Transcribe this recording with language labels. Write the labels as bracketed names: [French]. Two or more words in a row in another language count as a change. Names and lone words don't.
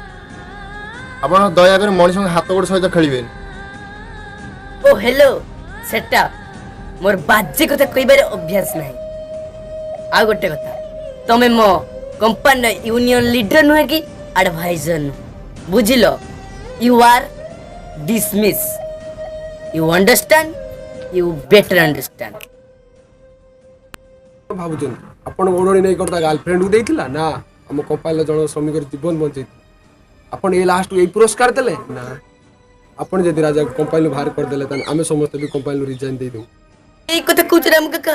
[Odia] ଆପଣ ଦୟାକରି ମଣିଷଙ୍କ ହାତ ଗୋଡ଼ ସହିତ ଖେଳିବେନି। ଓ ହେଲୋ, ସେଟା ମୋର ବାଜେ କଥା କହିବାର ଅଭ୍ୟାସ ନାହିଁ। ଆଉ ଗୋଟେ କଥା, ତମେ ମୋ କମ୍ପାନୀର [English] union leader [Odia] ନୁହେଁ କି ଆଡଭାଇଜର ନୁହେଁ, ବୁଝିଲ? [English] you are dismiss. You understand? You better understand. [Odia] ଭାବୁଛନ୍ତି ଆପଣ ଓଢ଼ଣୀ ନେଇ କଣ ତା ଗାର୍ଲଫ୍ରେଣ୍ଡକୁ ଦେଇଥିଲା ନା ଆମ କମ୍ପାନୀର ଜଣେ ଶ୍ରମିକର ଜୀବନ ବଞ୍ଚେଇଥିଲା? ଆପଣ ଏଇ ଲାଷ୍ଟକୁ ଏଇ ପୁରସ୍କାର ଦେଲେ ନା? ଆପଣ ଯଦି ରାଜା କମ୍ପାନୀରୁ ବାହାର କରିଦେଲେ ତାହେଲେ ଆମେ ସମସ୍ତେ ବି କମ୍ପାନୀରୁ ରିଜାଇନ୍ ଦେଇଦେବୁ। ଏଇ କଥା କହୁଛ ରାମ କାକା?